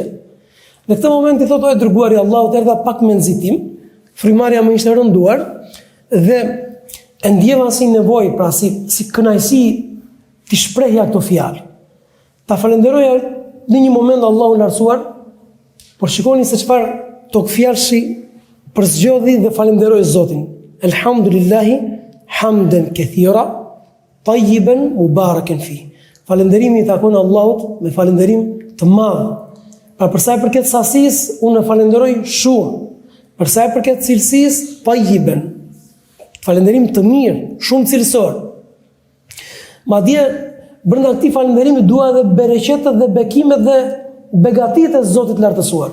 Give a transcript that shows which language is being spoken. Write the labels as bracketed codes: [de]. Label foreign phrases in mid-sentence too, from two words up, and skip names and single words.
[sq] Në këtë moment i thotë, o dërguari i Allahut, erdha pak me nxitim, frymarrja më ishte rënduar dhe e ndjeva si nevojë, pra si kënaqësi të shprehja këto fjalë. Ta falenderoja në një moment Allahun lartësuar, por shikoni se çfarë tok fjalëshi përzgjodhi dhe falenderoi Zotin. [ar] الحمد لله حمدا كثيرا طيبا مباركا في. [sq] Falënderimi i takon Allahut me falënderim të madh. Pra për sa i përket sasisë, unë falenderoj shumë. Për sa i përket cilësisë, tayyiban. Falënderim të mirë, shumë cilësor. Madje brenda këtij falënderimi dua edhe bereqetet dhe bekimet dhe begatitë e Zotit lartësuar.